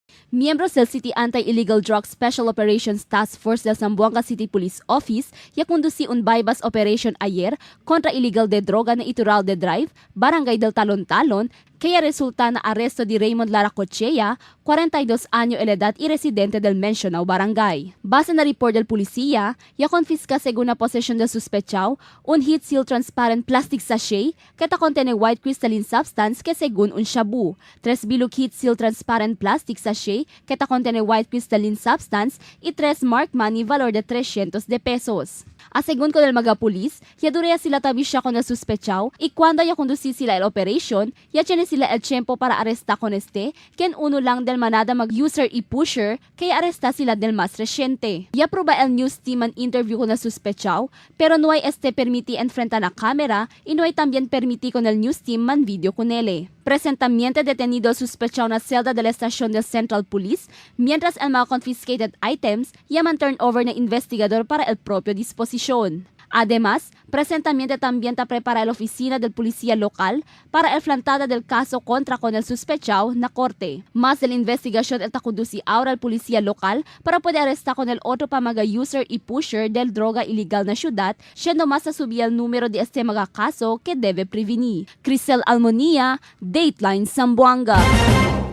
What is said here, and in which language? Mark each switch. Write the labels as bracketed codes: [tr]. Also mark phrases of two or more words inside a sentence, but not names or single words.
[cbk] Miembros del City Anti-Illegal Drug Special Operations Task Force del Zamboanga City Police Office ya conducí un [en] bypass operation [cbk] ayer kontra illegal de droga na Itural de Drive, Barangay del Talon-Talon, kaya resulta na aresto di Raymond Lara Cochea, 42 anyo edad y residente del mencionado barangay. Base na report del policía, ya confisca según na posesyon del suspechao, un [en] heat seal transparent plastic sachet, [cbk] kata contiene [en] white crystalline substance [cbk] que según un shabu. 3 bilog [en] heat seal transparent plastic sachet, [cbk] kata contiene [en] white crystalline substance, [cbk] y 3 [en] mark money [cbk] valor de 300 de pesos. A según ko del mga pulis, ya dureya sila tabi siya con el suspechao, y cuando ya conduci sila el operation, ya tiene sila el tiempo para aresta con este, ken uno lang del manada mag-user y pusher, kaya aresta sila del mas reciente. Ya proba el news team an interview con el suspechao, pero no hay este permiti enfrenta na camera, y no hay también permiti con el news team man video con ele. Presentamiento detenido el suspechao na celda de la estación del Central Police, mientras el mga [en] confiscated items [cbk] yaman [en] turn over [cbk] na investigador para el propio disposisyon. Además, presentamiento también ta prepara la oficina del policía local para el flantada del caso contra con el sospechado na korte. Más de la investigación el takundusi ahora el policía local para poder arrestar con el otro pa mga user y pusher del droga ilegal na syudad, siendo más a subir el número de este mga kaso que debe prevenir. Crisel Almonia, Dateline Zamboanga.